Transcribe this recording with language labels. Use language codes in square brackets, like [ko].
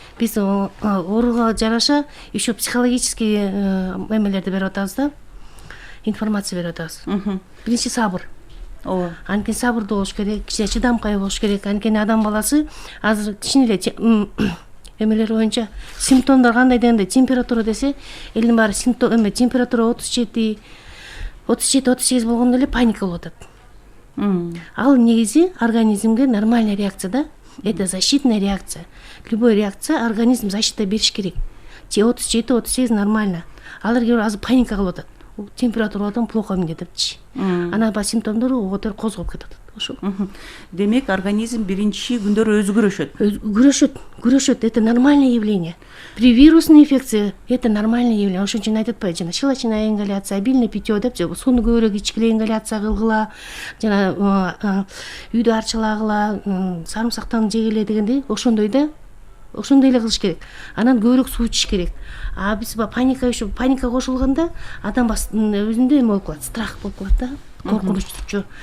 [ky] Биз ооруга жараша [ru] еще психологический [ky] эмелерди берип атабыз да, информация берип атабыз. Биринчи сабыр. Ооба. Анткени сабырдуу болуш керек, кичине чыдамкай болуш керек. Анткени адам баласы азыр кичине эле эмелер боюнча симптомдор кандай дегенде температура десе, элдин баары симптом температура 37-38 болгондо эле паника болуп атат. Ал негизи организмге [ru] нормальная реакция да. Это защитная реакция. Любой реакция организм защита [ky] бериш керек. [ru] 37-38 нормально. [ky] Алар келип азыр паника кылып атат. Температурадан [ru] плохо [ky] эмне депчи. Анан ба симптомдору оготор козгоп кетет. Ошо. Демек организм биринчи күндөрү өзү Күрөшөт. [ru] Это нормальное явление. При вирусной инфекции это нормальное явление. [ky] Ошон үчүн айтып атпайбы, жана [ru] щелочная ингаляция, обильное питье [ky] деп, сууну көбүрөөк ичкиле ингаляция кылгыла, жана үйдө арчылагыла, сарымсактан жегиле дегендей, ошондой эле кылыш керек. Анан көбүрөөк суу ичиш керек. А биз паника кошулганда адам өзүндө эме болуп калат, страх болуп калат да, коркунуччу.